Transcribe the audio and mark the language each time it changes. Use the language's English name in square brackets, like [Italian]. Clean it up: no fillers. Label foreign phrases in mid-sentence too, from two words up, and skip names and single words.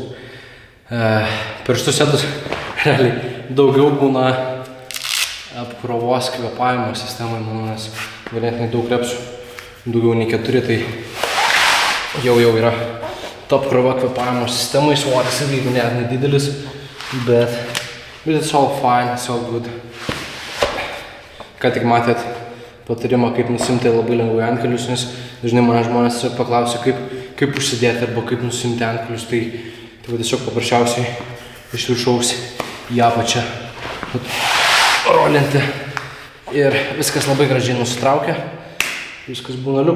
[Lithuanian] Per šitus setus realiai daugiau būna apkrovos kvėpavimo sistemai, manau, nes ganėtinai daug repsų, daugiau nei 4, tai jau yra ta apkrova kvėpavimo sistemai, svoris irgi net nedidelis, bet [English] it's all fine, it's all good. [Lithuanian] Ką tik matėt patarimą, kaip nusimti labai lengvai antkelius, nes dažnai mane žmonės paklausia, kaip užsidėti arba kaip nusimti antkelius, tai tiesiog paprasčiausiai iš viršaus į apačią rolinti ir viskas labai gražiai nusitraukia, viskas būna liuks.